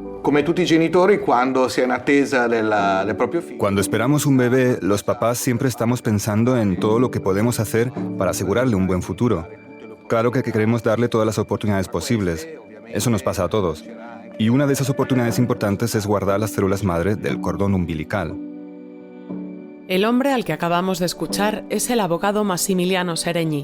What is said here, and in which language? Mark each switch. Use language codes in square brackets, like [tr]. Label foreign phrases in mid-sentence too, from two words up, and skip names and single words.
[it] Come tutti i genitori, quando si è in attesa del proprio figlio. [es] Cuando esperamos un bebé, los papás siempre estamos pensando en todo lo que podemos hacer para asegurarle un buen futuro. Claro que queremos darle todas las oportunidades posibles. Eso nos pasa a todos. Y una de esas oportunidades importantes es guardar las células madre del cordón umbilical. El hombre al que acabamos de escuchar es el abogado Massimiliano Seregni.